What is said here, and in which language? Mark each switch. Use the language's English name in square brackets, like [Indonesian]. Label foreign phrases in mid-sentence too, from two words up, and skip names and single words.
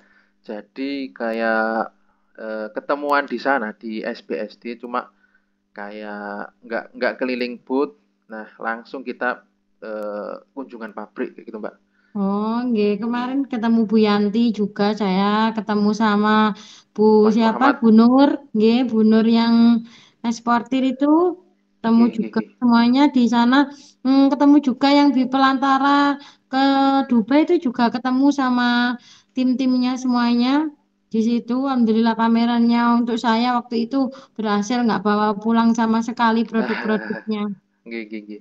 [Indonesian] Jadi kayak ketemuan di sana di SBSD cuma kayak nggak keliling booth. Nah, langsung kita kunjungan pabrik kayak gitu, Mbak. Oh, nggih. Kemarin Nggih. ketemu Bu Yanti juga saya, ketemu sama Bu Mas siapa? Muhammad. Bu Nur, nggih, Bu Nur yang eksportir itu ketemu [Javanese] Nggih, nggih, [Indonesian] juga nggih. semuanya di sana. Ketemu juga yang di pelantara ke Dubai itu juga ketemu sama tim-timnya semuanya di situ. Alhamdulillah pamerannya untuk saya waktu itu berhasil nggak bawa pulang sama sekali produk-produknya. [Javanese] Nggih, nggih, nggih.